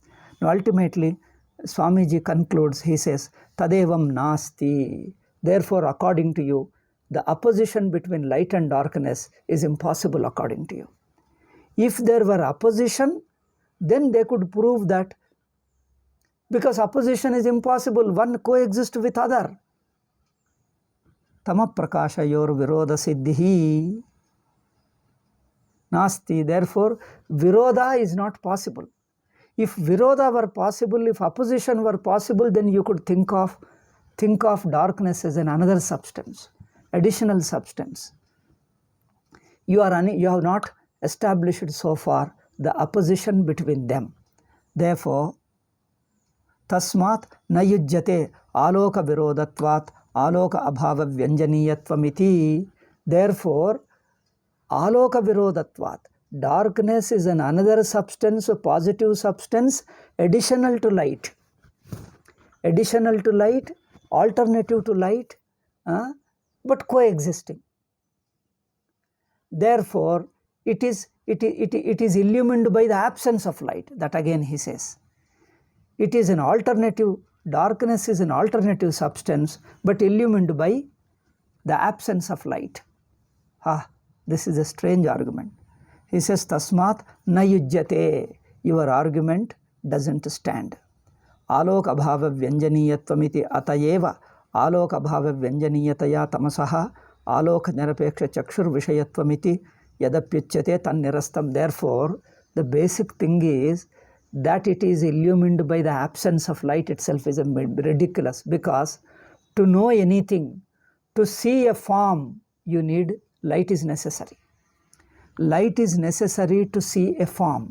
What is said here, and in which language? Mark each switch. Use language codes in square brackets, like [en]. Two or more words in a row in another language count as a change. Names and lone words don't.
[en] Now, ultimately, Swamiji concludes, he says, [sa] Tadevam nasti. [en] Therefore, according to you, the opposition between light and darkness is impossible according to you. If there were opposition, then they could prove that because opposition is impossible, one coexists with other. [sa] Tama prakasha yor viroda siddhihi nasti. [en] Therefore, viroda is not possible. If viroda were possible, if opposition were possible, then you could think of darkness as another substance, additional substance. You have not established so far the opposition between them. Therefore, [sa] tasmat nayujjate aloka virodatvat aloka abhava vyanjaniyatvam. Therefore, aloka virodatvat, [en] darkness is another substance, a positive substance, additional to light. Additional to light, alternative to light, but coexisting. Therefore, it is illumined by the absence of light. That again he says. It is an alternative, darkness is an alternative substance, but illumined by the absence of light. This is a strange argument. He says, [sa] Tasmat nayujjate. [en] Your argument doesn't stand. [sa] Aloka bhava vyanjaniyatvam atayeva aloka bhava vyanjaniyataya tamasaha aloka nirapeksha chakshur vishayatvam yadapyuchyate tan nirastam. [en] Therefore, the basic thing is that it is illumined by the absence of light itself is ridiculous, because to know anything, to see a form, you need light is necessary. Light is necessary to see a form.